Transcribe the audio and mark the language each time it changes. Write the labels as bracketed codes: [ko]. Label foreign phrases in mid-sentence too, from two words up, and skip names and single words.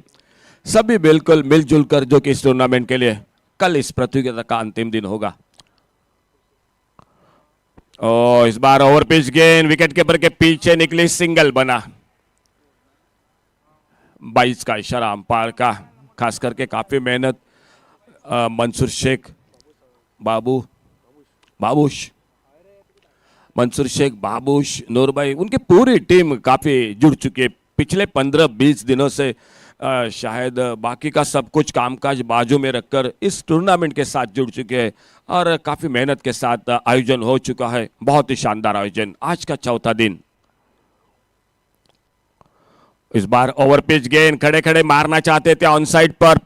[hi] सभी बिल्कुल मिलजुल कर, जो कि इस टूर्नामेंट के लिए कल इस प्रतियोगिता का अंतिम दिन होगा। इस बार [en] over pitch [hi] गेंद [en] wicket keeper [hi] के पीछे निकली, सिंगल बना। 22 का इशारा अंपायर का, खास करके काफी मेहनत मंसूर शेख बाबूश मंसूर शेख, बाबूश, नूर भाई, उनकी पूरी टीम काफ़ी जुड़ चुकी है पिछले 15-20 दिनों से। शायद बाकी का सब कुछ कामकाज बाजू में रखकर इस टूर्नामेंट के साथ जुड़ चुके हैं और काफ़ी मेहनत के साथ आयोजन हो चुका है। बहुत ही शानदार आयोजन, आज का चौथा दिन। इस बार [en] over pitch [hi] गेंद खड़े खड़े मारना चाहते थे [en] on side [hi] पर।